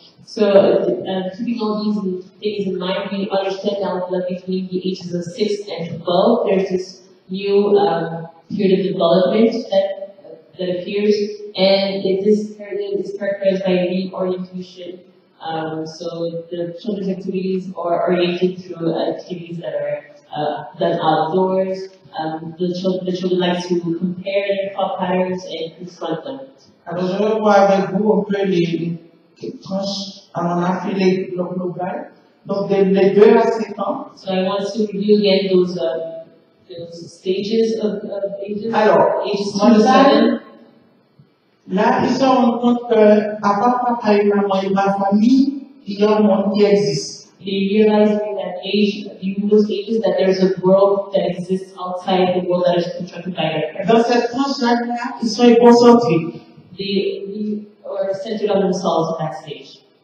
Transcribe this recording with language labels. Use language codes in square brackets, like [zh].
[en] So, keeping all these things in mind, we understand now that between the ages of 6 and 12, there's this new period of development that appears, and this period is characterized by reorientation. So the children's activities are oriented through activities that are done outdoors. The children like to compare their thought patterns and confront them. [fr] Alors, je vais voir avec vous un peu les tranches. Alors, on a fait le global. Donc, les 2 à 7 ans. [en] So I want to review again those stages of ages. [fr] Alors, [en] ages 2 to 7. [fr] Là, ils se rendent compte qu'à part papa et maman et ma famille, il y a un monde qui existe. [en] They realize in that age, in those ages, that there's a world that exists outside the world that is constructed by their parents. [fr] Dans cette tranche-là, ils sont égocentriques. [en] They are centered on themselves at that stage.